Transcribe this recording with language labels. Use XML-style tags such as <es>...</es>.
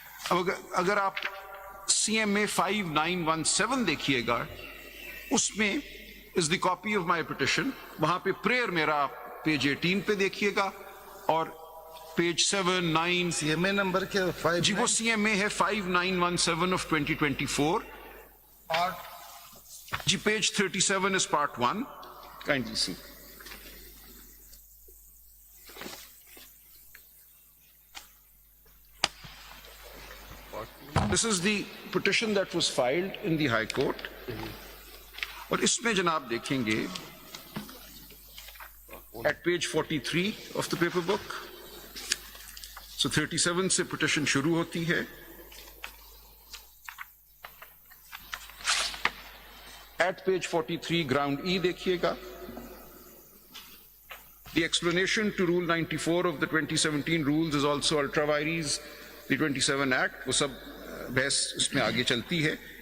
<ur>اب اگر آپ CMA 5917 دیکھیے گا, اس میں</ur> <en>is the copy of my petition,</en> <ur>وہاں پہ prayer میرا پیج 18 پہ دیکھیے گا, اور پیج 7, 9 CMA نمبر کیا 5 جی وہ CMA ہے 5917 of 2024.</ur> <en>جی page 37 is part 1. Kindly see. This is the petition that was filed in the High Court.</en> <ur>اور اس میں جناب دیکھیں گے</ur> <en>at page 43 of the paper book.</en> <ur>So 37 سے پٹیشن شروع ہوتی ہے.</ur> <en>At page 43 ground E</en> <ur>دیکھیے گا.</ur> <en>The explanation to Rule 94 of the 2017 rules is also ultra vires the 27 Act.</en> <ur>وہ سب بحث اس میں آگے چلتی ہے.</ur>